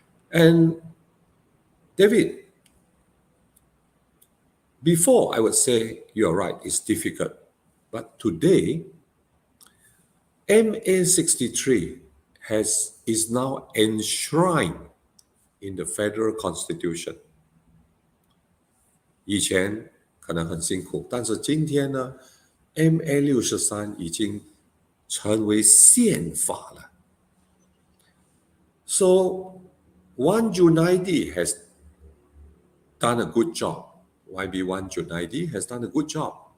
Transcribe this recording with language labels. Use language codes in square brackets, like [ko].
[en] And David, before I would say you're right, it's difficult. But today, MA 63 is now enshrined in the federal constitution. [zh] 以前可能很辛苦，但是今天呢 ，MA 63已经成为宪法了。 [en] So, Wan Junaidi has done a good job. YB Wan Junaidi has done a good job.